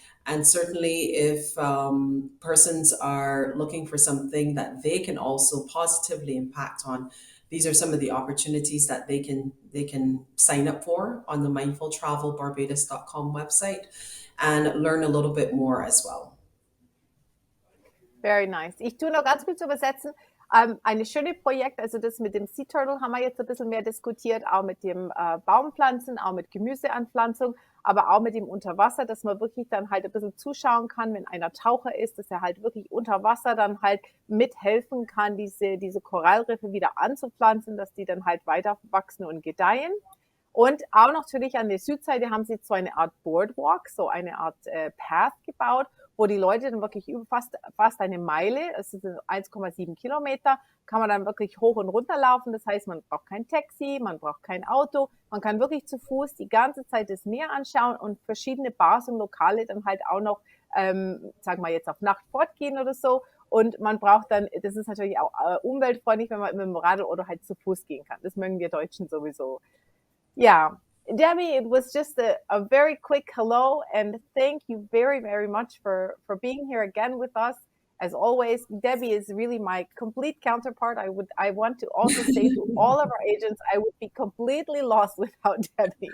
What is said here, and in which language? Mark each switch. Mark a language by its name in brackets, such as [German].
[English] And certainly if persons are looking for something that they can also positively impact on, these are some of the opportunities that they can sign up for on the mindfultravelbarbados.com website and learn a little bit more as well. Very nice. [German] Ich tue noch ganz kurz übersetzen. Eine schöne Projekt, also das mit dem Sea Turtle haben wir jetzt ein bisschen mehr diskutiert, auch mit dem Baumpflanzen, auch mit Gemüseanpflanzung, aber auch mit dem Unterwasser, dass man wirklich dann halt ein bisschen zuschauen kann, wenn einer Taucher ist, dass er halt wirklich unter Wasser dann halt mithelfen kann, diese Korallriffe wieder anzupflanzen, dass die dann halt weiter wachsen und gedeihen. Und auch natürlich an der Südseite haben sie so eine Art Boardwalk, so eine Art Path gebaut, wo die Leute dann wirklich fast eine Meile, es sind 1,7 Kilometer, kann man dann wirklich hoch und runter laufen. Das heißt, man braucht kein Taxi, man braucht kein Auto, man kann wirklich zu Fuß die ganze Zeit das Meer anschauen und verschiedene Bars und Lokale dann halt auch noch, sagen wir jetzt auf Nacht fortgehen oder so. Und man braucht dann, das ist natürlich auch umweltfreundlich, wenn man mit dem Radl oder halt zu Fuß gehen kann. Das mögen wir Deutschen sowieso. Yeah. [English] Debbie, it was just a very quick hello, and thank you very, very much for being here again with us. As always, Debbie is really my complete counterpart. I want to also say to all of our agents, I would be completely lost without Debbie.